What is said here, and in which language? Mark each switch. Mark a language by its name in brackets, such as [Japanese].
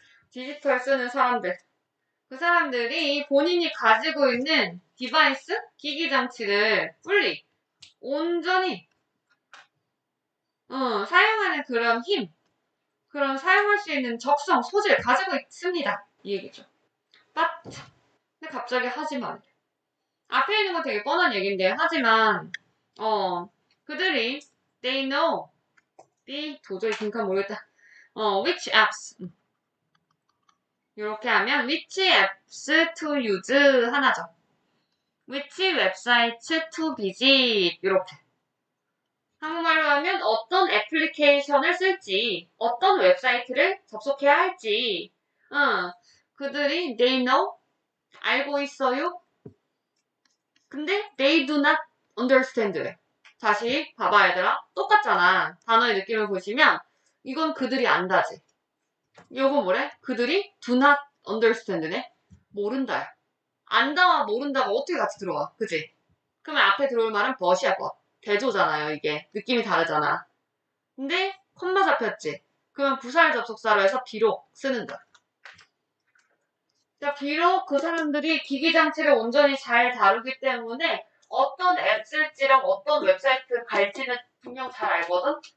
[Korean] 디지털 쓰는 사람들. 그 사람들이 본인이 가지고 있는 디바이스, 기기 장치를 fully, 온전히 사용하는 그런 힘, 그런 사용할 수 있는 적성, 소질 가지고 있습니다. 이 얘기죠. but 근데 갑자기 하지만 앞에 있는 건 되게 뻔한 얘기인데 하지만 그들이 they know 도저히 빈칸 모르겠다. [English] which apps 이렇게 하면 which apps to use 하나죠. [Korean] which websites to visit 이렇게 한국말로 하면 어떤 애플리케이션을 쓸지 어떤 웹사이트를 접속해야 할지 그들이 they know 알고 있어요. [English] 근데 they do not understand. [Korean] 다시 봐봐 얘들아. 똑같잖아. 단어의 느낌을 보시면 이건 그들이 안다지. 요거 뭐래? 그들이 do not understand 네. 모른다. 안다와 모른다가 어떻게 같이 들어와? 그치? 그러면 앞에 들어올 말은 but이야 but. 대조잖아요 이게. 느낌이 다르잖아. 근데 콤마 잡혔지? 그러면 부사를 접속사로 해서 비록 쓰는 거야. 그러니까 비록 그 사람들이 기기장치를 온전히 잘 다루기 때문에 어떤 앱 쓸지랑 어떤 웹사이트 갈지는 분명 잘 알거든?